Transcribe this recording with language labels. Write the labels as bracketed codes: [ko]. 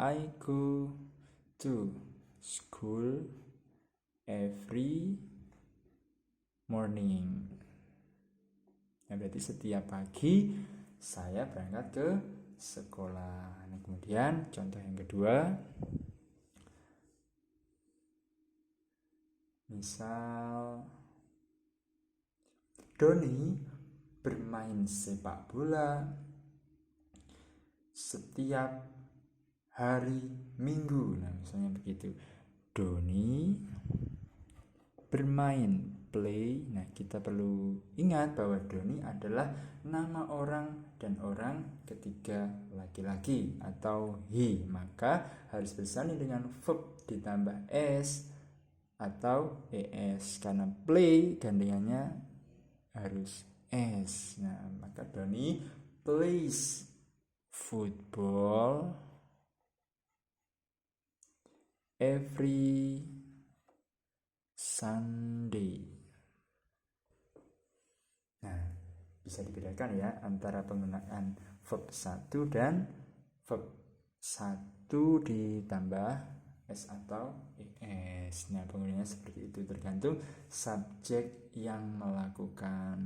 [en] I go to school every morning. [id] Nah, berarti setiap pagi saya berangkat ke sekolah. Nah, kemudian contoh yang kedua, misal Doni bermain sepak bola setiap hari Minggu. Nah, misalnya begitu. Doni bermain, play. Nah, kita perlu ingat bahwa Doni adalah nama orang dan orang ketiga laki-laki atau he, maka harus bersanding dengan verb ditambah s atau es, karena play gandengannya harus s. Nah, maka [en] Doni plays football every Sunday. [id] Nah, bisa dibedakan ya antara penggunaan verb 1 dan verb 1 ditambah S atau ES. Nah, penggunaannya seperti itu, tergantung subjek yang melakukan.